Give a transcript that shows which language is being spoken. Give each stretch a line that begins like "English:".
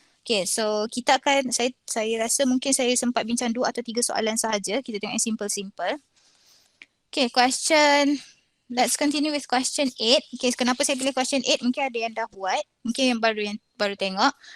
Malay: Okay, so kita akan, saya rasa mungkin saya sempat bincang 2 atau 3 soalan sahaja. Kita tengok yang simple-simple.
English: Okay, let's continue with question 8.
Malay: Okay, kenapa saya pilih question 8? Mungkin ada yang dah buat, mungkin yang baru tengok.